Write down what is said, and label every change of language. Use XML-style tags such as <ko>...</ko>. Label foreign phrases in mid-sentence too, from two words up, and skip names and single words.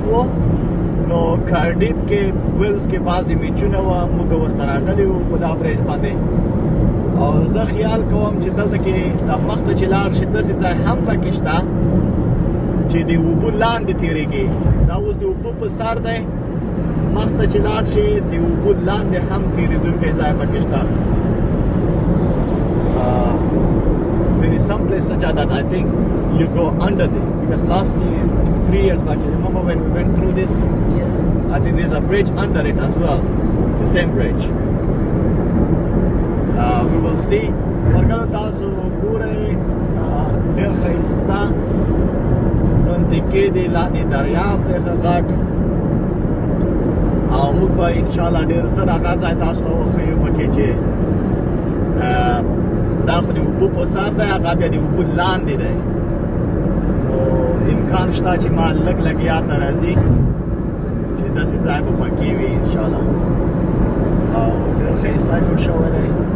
<ps>و نو کارډیف کې ویلز کې بعضې میچونه وه موږ ورته راغلي وو په دا برج باندې او زه خیال کوم چې دلته کې د مخته چې لاړ شي داسې ځای هم پکې شته چې د اوبو لاندې تېرېږي دا اوس د اوبو په سر دی مخته چې لاړ شي د اوبو لاندې هم تېرېدونکی ځای پکې شته</ps> <en>there is some place such that I think you go under this because last year 3 years back you remember when we went through this Yeah. I think there's a bridge under it as well the same bridge we will see</en> <ps>مرګلو تاسو ګورئ ډېر ښایسته منطقې دی لاندې دریاب دی ښه غټ او موږ به انشاءالله ډېر زر هغه ځای تاسو ته وښیو پکې چې دا خو د اوبو په سر دی هغه بیا د اوبو لاندې دی نو امکان شته چې ما لږ لږ یاد ته راځي چې داسې ځای به پکې وي انشاءالله او ډېر ښایسته جوړ شوی دی</ps>